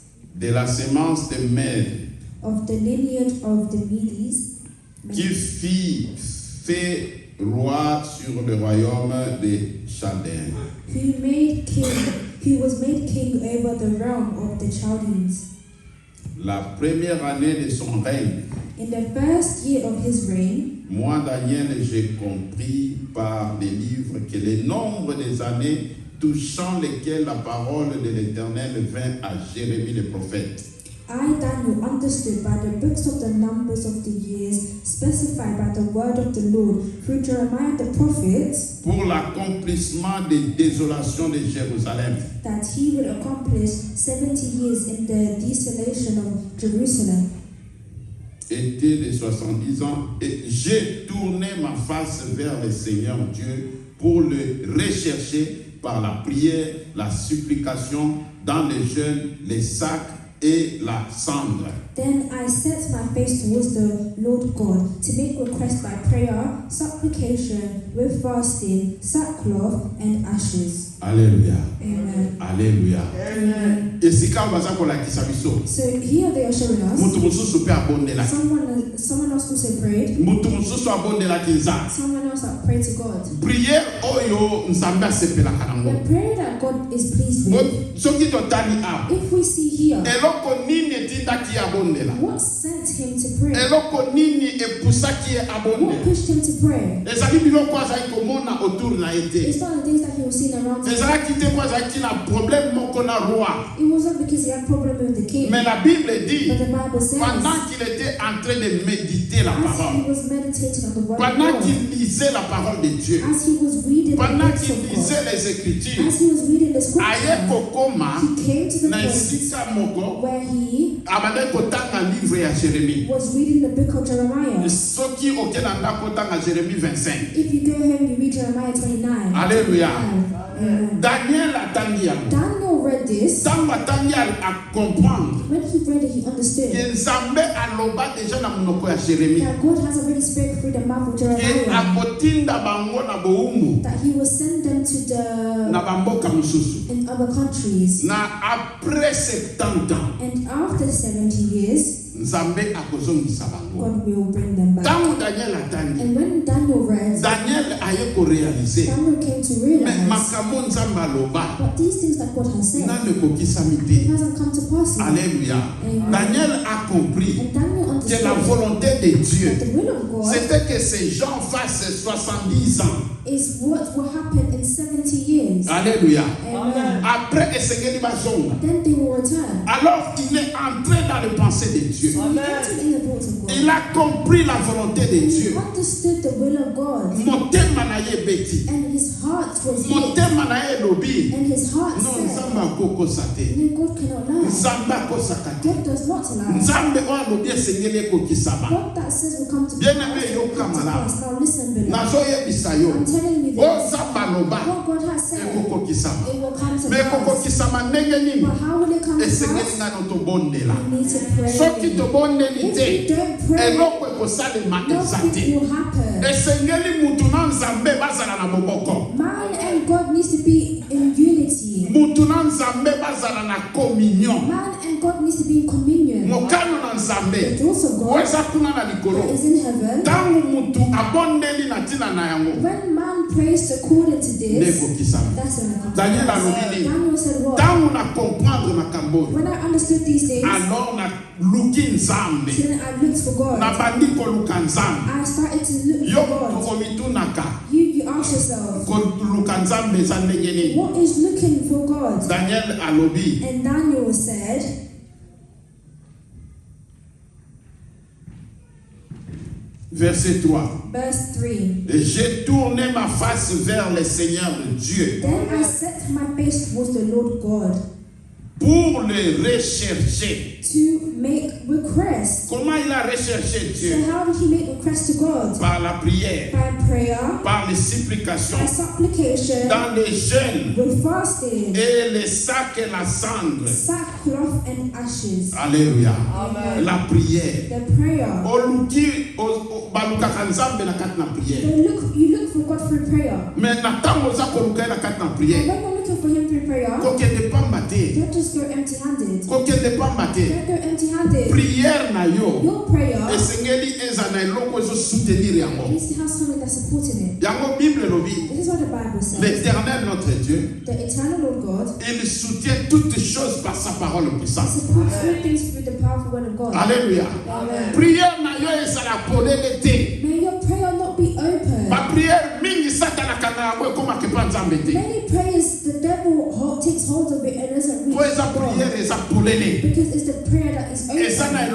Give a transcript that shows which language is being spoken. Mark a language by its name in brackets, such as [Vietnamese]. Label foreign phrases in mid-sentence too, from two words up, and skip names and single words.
[French] de la sémence de Mède, [English] of the lineage of the Medes, [French] qui fit fait roi sur le royaume des Chaldéens. [English] who was made king over the realm of the Chaldeans. [French] La première année de son règne, [English] In the first year of his reign, [French] moi, Daniel, j'ai compris par les livres que le nombre des années touchant lesquelles la parole de l'Éternel vint à Jérémie le prophète. [English] I, Daniel, understood by the books of the numbers of the years specified by the word of the Lord through Jeremiah the prophet, [French] pour l'accomplissement des désolations de Jérusalem. [English] that he would accomplish 70 years in the desolation of Jerusalem. [French] Était de 70 ans, et j'ai tourné ma face vers le Seigneur Dieu pour le rechercher par la prière, la supplication, dans les jeûnes, les sacs et la cendre. [English] Then I set my face towards the Lord God to make request by prayer, supplication, with fasting, sackcloth, and ashes. [French] Alléluia. [English] Amen. [French] Alléluia. [English] Amen. [French] Et si quand [Lingala] baza kolakisa biso, [English] So here they are showing us [Lingala] mutu mususu pe abondela. [English] someone else also prayed, [Lingala] Mutu mususu abondela kinza. [English] someone else that prayed to God. [Lingala] Prière oyo nzambe asepelaka [English] The [Lingala] nango. [English] prayer that God is pleased with, [Lingala] Soki totali awa, [English] if we see here, [Lingala] eloko nini etindaki ye abondela? [English] what sent him to pray? [Lingala] Eloko nini epusaki ye [English] What [Lingala] abondela? [English] pushed him to pray? [Lingala] Ezali biloko azali komona autour na ye te. [English] It's not the things that he was seeing around him. [Lingala] Ezalaki te po azalaki na problème moko na roi. [English] It wasn't because he had problem with the king. [French] Mais la Bible dit, [English] But the Bible says, [French] pendant qu'il était en train de méditer la [English] as he [French] parole, [English] was meditating on the word of [French] pendant [English] God, [French] qu'il lisait la parole de Dieu, [English] as he was reading the [French] pendant [English] books [French] qu'il [English] of God, [French] lisait les Écritures, [English] as he was reading the [Lingala] aye [English] scripture, [Lingala] kokoma [English] he came to the [Lingala] na [English] point [Lingala] esika moko [English] where he [Lingala] abandaki kotanga livre ya Jérémie. [English] was reading the book of Jeremiah. [Lingala] Soki okenda ndako kotanga Jérémie 25. [English] If you go home, you read Jeremiah 29. [French] Alléluia. [English] Amen. [Lingala] Daniel atangi yango. [English] Daniel read this. [Lingala] Ntango atangi [French] a comprendre [English] When he read it, he understood [Lingala] ke Nzambe aloba deja na monoko ya Jérémie [English] that God has already spoken through the mouth of [Lingala] ke [English] Jeremiah [Lingala] akotinda bango na bowumbu [English] that he will send them to the [Lingala] na bamboka mosusu. [English] in other countries. [French] Na après 70 ans, [English] And after 70 years, [Lingala] Nzambe akozongisa bango. [English] God will bring them back. [Lingala] Ntango Daniel atangi, [English] And when Daniel read, [Lingala] Daniel aye korealize [English] Daniel came to [Lingala] me [English] realize [Lingala] makambo Nzambe aloba [English] but these things that God has said, [Lingala] nano ekokisami [English] it [Lingala] te. [English] hasn't come to pass yet. [French] Alléluia. [English] Amen. [French] Daniel a compris [English] And Daniel [French] que la [English] understood [French] volonté de Dieu, [English] that the will of God [French] c'était que ces gens fassent 70 ans. [English] is what will happen in 70 years. [French] Alléluia. [English] Amen. [Lingala] Après, esengeli bazonga. [English] Then they will return. [French] Alors, il est entré dans le pensée de Dieu. [English] So he entered in the thoughts of God. [French] Il a compris la volonté de [English] And he [French] Dieu. [English] understood the will of God. [Lingala] Motema na ye beti. [English] And his heart was hit. [Lingala] Motema na ye lobi. [English] And his heart [French] Non, [English] said, [Lingala] Nzambe akokosa te. [English] no, God cannot lie. [Lingala] Nzambe akosaka te. [English] God does not lie. [Lingala] Nzambe oyo alobi esengeli ekokisama. [English] God that says will come to [French] Bien [English] pass [French] aimé, [English] will [Lingala] yo [English] come to [Lingala] kamala. [English] pass. Now listen, beloved. [Lingala] Nazoyebisa yo. [English] I'm telling you [Lingala] Oyo [English] this. [Lingala] Nzambe aloba [English] What God has said, [Lingala] ekokokisama. [English] it will come to [Lingala] Me [English] pass. [Lingala] ekokokisama ndenge nini? [English] But how will it come to [Lingala] Esengeli [English] pass? [Lingala] nano tobondela. [English] We need to pray. [Lingala] Soki tobondeli [English] If [Lingala] te, [English] we don't pray, [Lingala] eloko ekosalema eza [English] nothing [Lingala] te. [English] will happen. [Lingala] Esengeli mutu na Nzambe bazala na moboko. [English] Man and God needs to be in unity. [Lingala] mutu na nzambe bazala na communion. [English] Man and God needs to be in communion. [Lingala] Mokano na [English] The [Lingala] nzambe [English] doors of God [Lingala] weza kuna na likolo. [English] that is in heaven. [Lingala] Tangu mutu abondeli na tina na yango. [English] When man prays according to this, [Lingala] Neko kisama. [English] that's when it comes to Daniel pass. [Lingala] alobili. [English] Daniel said what? [Lingala] Tangu na comprendre makambo. [English] When I understood these things, [Lingala] Alors na luki nzambe. [English] then I looked for God. [Lingala] Na bandi koluka nzambe. [English] I started to look [Lingala] Yo [English] for God. [Lingala] komitunaka. [English] You ask yourself, [Lingala] Koluka nzambe za ndenge nini? [English] what is looking for God? [Lingala] Daniel alobi. [English] And Daniel said, [French] Verset 3. [English] verse 3, [French] Et j'ai tourné ma face vers le Seigneur Dieu [English] then I set my face towards the Lord God [French] pour le rechercher. [English] to make requests. [French] Comment il a recherché [English] So [French] Dieu? [English] how did he make requests to God? [French] Par la prière, [English] By prayer, [French] par les supplications, [English] by supplication, [French] dans les jeûnes [English] with fasting, [French] et les sacs et la cendre. [English] sackcloth and ashes. [French] Alléluia. [English] Amen. [French] La prière. [English] The prayer. [Lingala] Oluki balukaka nzambe na kati na prière. [English] You look for God through prayer. [Lingala] Mais na tango za koluka na kati na [English] And [Lingala] prière. [English] when you're looking for Him through prayer, [Lingala] Kokende pamba te. [English] don't just go empty-handed. [Lingala] Kokende pamba te. [English] Don't go empty-handed. [Lingala] Prière na yo. [English] Your prayer [Lingala] Esengeli eza na eloko ezo soutenir yango. [English] needs to have something that's supporting it. [Lingala] Yango Bible lobi. [English] This is what the Bible says. [French] L'Éternel notre Dieu, [English] The eternal Lord God [French] il soutient toutes choses par sa parole puissante. [English] supports all things through the powerful word of God. [French] Alléluia. [English] Amen. [Lingala] Prière na yo ezala polele te. [English] May your prayer not be open. [Lingala] Ba prière mingi satana kana yango ekoma kepa nzambe te. [English] Many prayers, the devil takes hold of it and doesn't reach [Lingala] Po eza [English] God. [Lingala] prière eza polele. [English] Because it's the prayer that is [Lingala] Eza na